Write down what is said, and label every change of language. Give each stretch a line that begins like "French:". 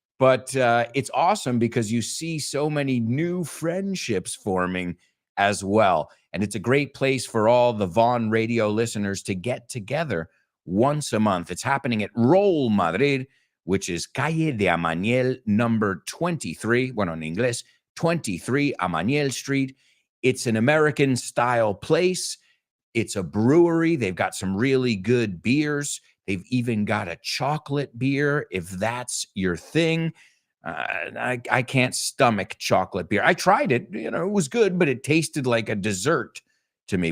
English: But it's awesome because you see so many new friendships forming as well. And it's a great place for all the Vaughn radio listeners to get together once a month. It's happening at Roll Madrid, which is Calle de Amaniel number 23.
Spanish: Bueno, en inglés, 23 Amaniel Street.
English: It's an American style place. It's a brewery. They've got some really good beers. They've even got a chocolate beer, if that's your thing. I can't stomach chocolate beer. I tried it. It was good, but it tasted like a dessert to me.